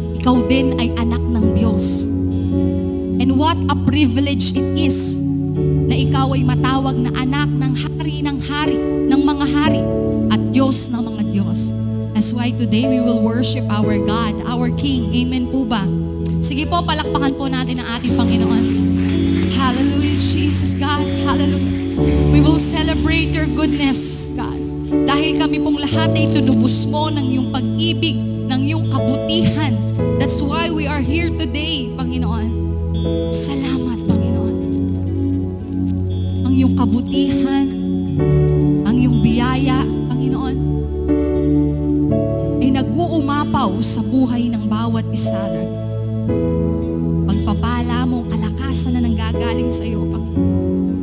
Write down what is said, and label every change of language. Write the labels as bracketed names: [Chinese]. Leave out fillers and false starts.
[Filipino] Ikaw din ay anak ng Diyos. [English] And what a privilege it is [Filipino] na ikaw ay matawag na anak ng hari, ng mga hari, at Diyos ng mga Diyos. [English] That's why today we will worship our God, our King. [Filipino] Amen po ba? Sige po, palakpakan po natin ang ating Panginoon. Hallelujah, Jesus God. Hallelujah. [English] We will celebrate your goodness, God. [Filipino] Dahil kami pong lahat ay tinubos mo ng iyong pag-ibig, ng iyong kabutihan. [English] That's why we are here today, Panginoon. [Filipino] Salamat, Panginoon. Ang iyong kabutihan, ang iyong biyaya, Panginoon, ay nag-uumapaw sa buhay ng bawat isa, Lord. Pagpapala mo, kalakasan na nanggagaling sa iyo, Panginoon.